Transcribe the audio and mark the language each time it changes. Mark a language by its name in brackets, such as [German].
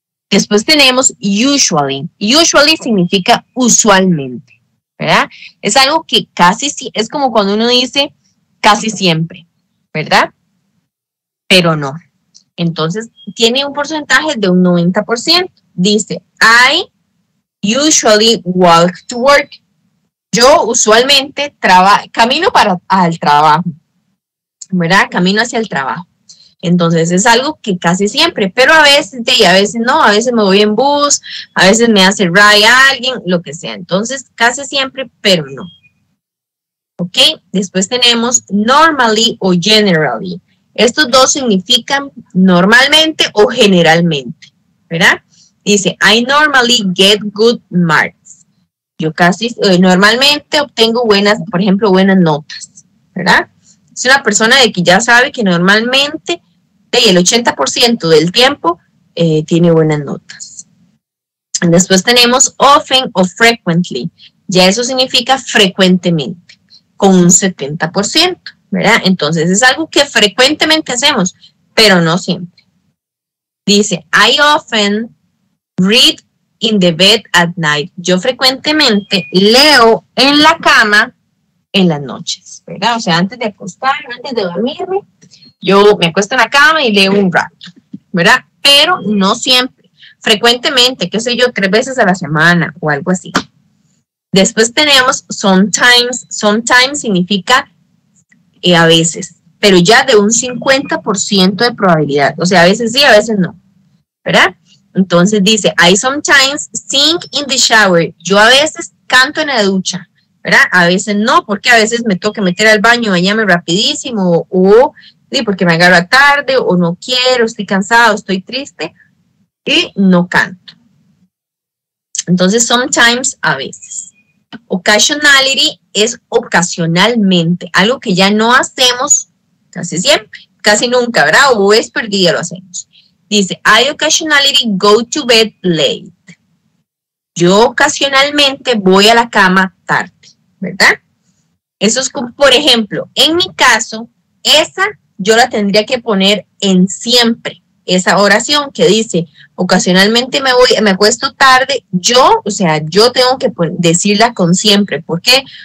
[Spanish] Después tenemos usually. Usually significa usualmente, ¿verdad? Es algo que es como cuando uno dice casi siempre, ¿verdad? Pero no. Entonces, tiene un porcentaje de un 90%. [English] Dice, I usually walk to work. [Spanish] Yo usualmente camino al trabajo, ¿verdad? Camino hacia el trabajo. Entonces es algo que casi siempre, pero a veces no, a veces me voy en bus, a veces me hace ride alguien, lo que sea. Entonces casi siempre, pero no. ¿Ok? Después tenemos normally o generally. Estos dos significan normalmente o generalmente, ¿verdad? [English] Dice, I normally get good marks. [Spanish] Yo normalmente obtengo por ejemplo, buenas notas, ¿verdad? Es una persona de que ya sabe que normalmente el 80% del tiempo tiene buenas notas. Después tenemos often o frequently. Ya eso significa frecuentemente, con un 70%, ¿verdad? Entonces es algo que frecuentemente hacemos, pero no siempre. [English] Dice, I often read in the bed at night. [Spanish] Yo frecuentemente leo en la cama en las noches, ¿verdad? O sea, antes de acostarme, antes de dormirme, yo me acuesto en la cama y leo un rato, ¿verdad? Pero no siempre, frecuentemente, qué sé yo, 3 veces a la semana o algo así. Después tenemos sometimes. Sometimes significa a veces, pero ya de un 50% de probabilidad. O sea, a veces sí, a veces no, ¿verdad? [English] Entonces dice, I sometimes sing in the shower. [Spanish] Yo a veces canto en la ducha, ¿verdad? A veces no, porque a veces me toca meter al baño, bañarme rapidísimo, o sí, porque me agarro tarde, o no quiero, estoy cansado, estoy triste, y no canto. Entonces, sometimes, a veces. Occasionality es ocasionalmente, algo que ya no hacemos casi siempre, casi nunca, ¿verdad? O es perdido lo hacemos. [English] Dice, I occasionally go to bed late. [Spanish] Yo ocasionalmente voy a la cama tarde, ¿verdad? Eso es como, por ejemplo, en mi caso, esa yo la tendría que poner en siempre. Esa oración que dice, ocasionalmente me acuesto tarde, yo tengo que decirla con siempre. ¿Por qué?